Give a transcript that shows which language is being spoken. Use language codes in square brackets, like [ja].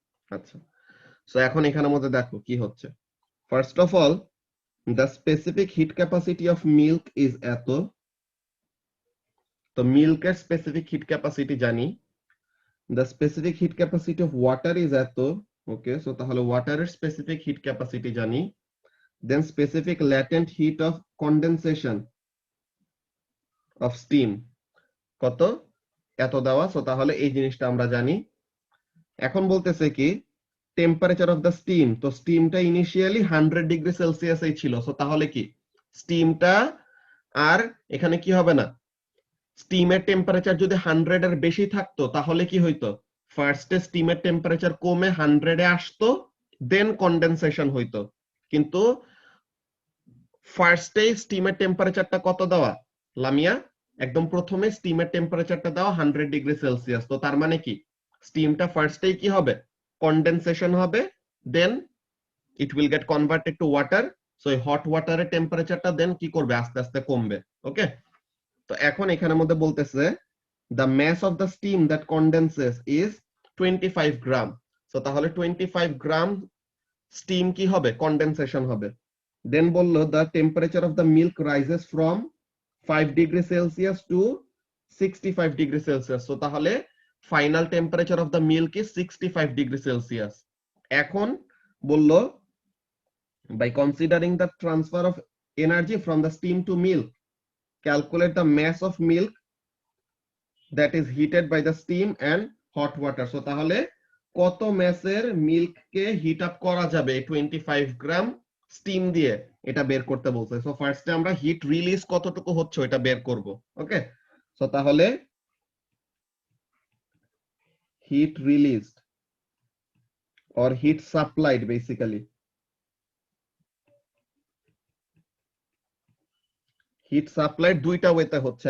[bn] আচ্ছা, সো এখন এখানের মধ্যে দেখো কি হচ্ছে। [en] First of all, the specific heat capacity of milk is এত। [bn] তো মিল্কের স্পেসিফিক হিট ক্যাপাসিটি জানি। [en] The specific heat capacity of water is এত। [bn] ওকে, সো তাহলে ওয়াটারের স্পেসিফিক হিট ক্যাপাসিটি জানি। [en] Then specific latent heat of condensation of steam [bn] কত, এত দেওয়া। So তাহলে এই জিনিসটা আমরা জানি। এখন বলতেছে কি টেম্পারেচার অফ দ্য স্টিম, তো স্টিমটা ইনিশিয়ালি 100 ডিগ্রি সেলসিয়াসই ছিল। সো তাহলে কি স্টিমটা আর এখানে কি হবে না, স্টিমের টেম্পারেচার যদি 100 এর বেশি থাকতো তাহলে কি হইতো, ফার্স্টে স্টিমের টেম্পারেচার কমে 100 এ আসতো, দেন কন্ডেনসেশন হইতো। কিন্তু ফার্স্টে স্টিমের টেম্পারেচারটা কত দেওয়া লামিয়া, একদম প্রথমে স্টিমের টেম্পারেচারটা দেওয়া 100 ডিগ্রি সেলসিয়াস। তো তার মানে কি স্টিমটা ফার্স্টেই কি হবে, কন্ডেনসেশন হবে, দেন it will get converted to water. So এই হট ওয়াটারের টেম্পারেচারটা দেন কি করবে, আস্তে আস্তে কমবে। ওকে, তো এখন এখানের মধ্যে বলতেছে [en] the mass of the steam that condenses is 25 gram. [bn] So তাহলে 25 গ্রাম স্টিম কি হবে, কন্ডেনসেশন হবে। [en] Then বললো the temperature of the milk rises from 5 degree Celsius to 65 degree Celsius। so তাহলে final temperature of the milk is 65 degree Celsius. এখন বললো by considering the transfer of energy from the steam to milk, calculate the mass of milk that is heated by the steam and hot water। [bn] so তাহলে কত ম্যাসের মিল্ককে hit up করা যাবে 25 গ্রাম steam দিয়ে, এটা বের করতে বলছে। সো ফার্স্টে আমরা হিট রিলিজ কতটুকু হচ্ছে এটা বের করব। ওকে, সো তাহলে hit released or hit supplied, basically hit supplied দুইটা ওয়েতে হচ্ছে।